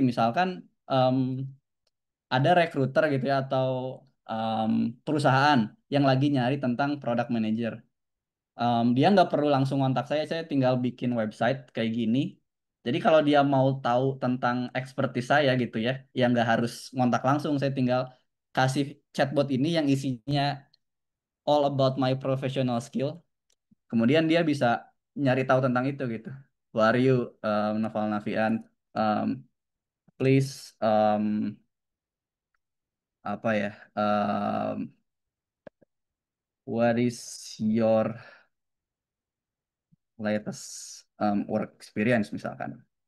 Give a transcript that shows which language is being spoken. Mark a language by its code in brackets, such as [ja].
[id] Misalkan em, ada recruiter gitu ya, atau em, perusahaan yang lagi nyari tentang product manager. Dia nggak perlu langsung kontak saya tinggal bikin website kayak gini. Jadi kalau dia mau tahu tentang expertise saya gitu ya nggak harus ngontak langsung, saya tinggal kasih chatbot ini yang isinya [en] all about my professional skill. [id] Kemudian dia bisa nyari tahu tentang itu gitu. [en] Who are you, Noval Nafian? Um, please, [id] apa ya? [en] What is your latest work experience [id] misalkan?